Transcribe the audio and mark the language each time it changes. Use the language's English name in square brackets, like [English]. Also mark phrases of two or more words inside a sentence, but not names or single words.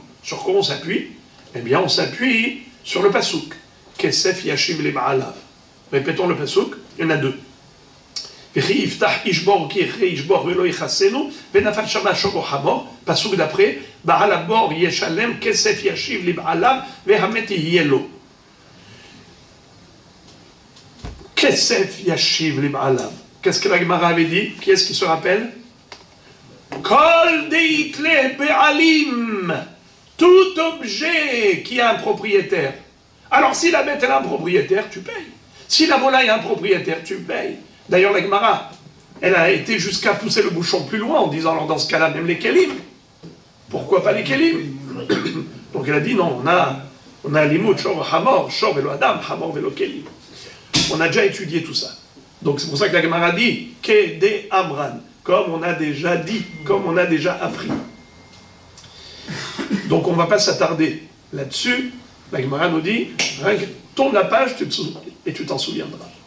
[French] Sur quoi on s'appuie? Eh bien, on s'appuie sur le pasouk. [Hebrew] כסף ישיב לבעליו. [French] Répétons le pasouk, il y en a deux. Pasouk d'après, [Hebrew] בעל הבור ישלם כסף ישיב לבעליו והמת יהיה לו. כסף ישיב לבעליו. [French] Qu'est-ce que la Gemara avait dit? Qui est-ce qui se rappelle? [Aramaic] כל דאית ליה בעלים. [French] Tout objet qui a un propriétaire. Alors si la bête elle a un propriétaire, tu payes. Si la volaille a un propriétaire, tu payes. D'ailleurs, la Gemara, elle a été jusqu'à pousser le bouchon plus loin en disant, alors dans ce cas-là, même les kelim. Pourquoi pas les kelim? Donc elle a dit, non, on a [Hebrew] למעוט, שור, חמור, שור, ולא אדם, חמור, ולא כלים. [French] On a déjà étudié tout ça. Donc c'est pour ça que la Gemara dit, [Aramaic] כדאמרן, [French] comme on a déjà dit, comme on a déjà appris. Donc on ne va pas s'attarder là-dessus. La Gemara nous dit, tourne la page et tu t'en souviendras.